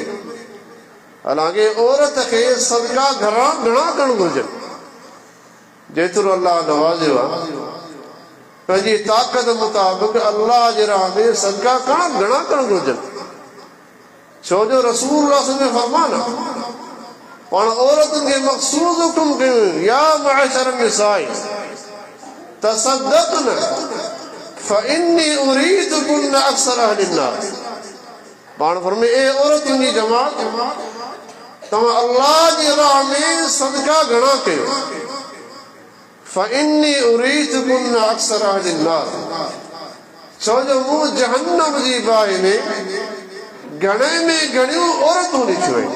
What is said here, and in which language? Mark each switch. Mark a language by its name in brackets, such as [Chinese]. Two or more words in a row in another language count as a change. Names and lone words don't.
[Sindhi] हालांकि औरत खे सदका घणा करणु घुरिजनि, जेतिरो अल्लाह नवाज़ियो आहे पंहिंजी ताक़त मुताबिक़ अल्लाह जे राह में सदका घणा करणु घुरिजनि। छो जो रसूलुल्लाह में फरमान आहे, पाण औरतुनि खे मख़सूस हुकुम कयूं, [Arabic] يا معشر النساء تصدقن فإني أريتكن أكثر أهل النار. [Sindhi] पाण फरमाए, ए औरतुनि जी जमात, तव्हां अल्लाह जी राह में सदका घणा कयो। [Arabic] فإني أريتكن أكثر أهل النار. [Sindhi] छो जो मूं जहन्नम जी बाहि में घणे में घणियूं औरतूं ॾिठियूं आहिनि।